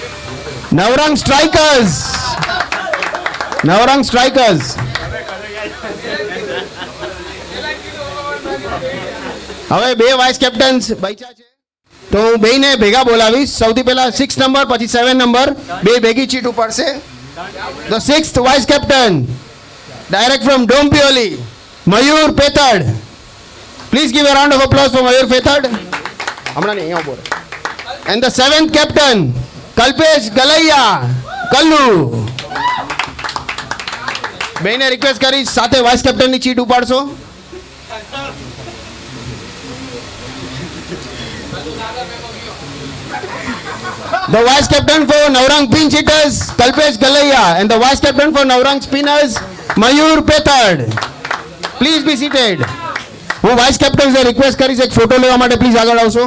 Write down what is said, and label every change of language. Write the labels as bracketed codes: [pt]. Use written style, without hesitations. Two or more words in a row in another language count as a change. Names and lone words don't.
[en] Navrang strikers. Navrang strikers. [gu] હવે બે [en] vice captains [gu] બચ્યા છે તો હું બેને ભેગા બોલાવીશ. સૌથી પહેલા 6 નંબર પછી 7 નંબર બે ભેગી ચીટ ઉપડશે. [en] The 6th vice captain direct from Dompioli Mayur Pethad. Please give a round of applause for Mayur Pethad. [gu] હમણાં નહીં અહીંયા બોલો. [en] And the 7th captain Kalpesh Galaiya Kallu. [gu] બેને રિક્વેસ્ટ કરી સાથે વાઇસ કેપ્ટનની ચીટ ઉપાડશો. [en] The vice captain for Navrang pinch hitters Kalpesh Galaiya and the vice captain for Navrang spinners Mayur Pethad. Please be seated. [gu] હું વાઇસ કેપ્ટન્સને રિક્વેસ્ટ કરીશ એક ફોટો લેવા માટે પ્લીઝ આગળ આવશો.